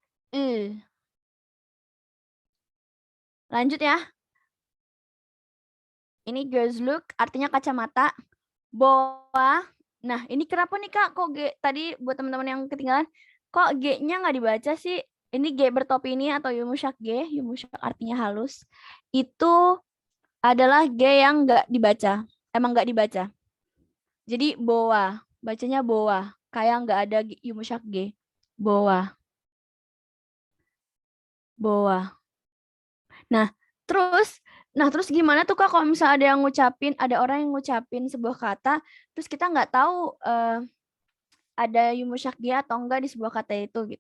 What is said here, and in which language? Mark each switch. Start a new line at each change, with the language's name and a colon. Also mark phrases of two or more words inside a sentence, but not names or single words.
Indonesian: Lanjut ya. Ini gözlük artinya kacamata. Boa. Nah, ini kenapa nih Kak? Kok G tadi buat teman-teman yang ketinggalan, kok G-nya nggak dibaca sih? Ini G bertopi ini atau yumuşak G, yumuşak artinya halus. Itu adalah G yang nggak dibaca. Emang nggak dibaca. Jadi boa. Bacanya boa. Kayak nggak ada yumuşak G. Boa. Boa. Nah, terus gimana tuh Kak kalau misalnya ada orang yang ngucapin sebuah kata, terus kita nggak tahu ada yumuşak G atau enggak di sebuah kata itu gitu.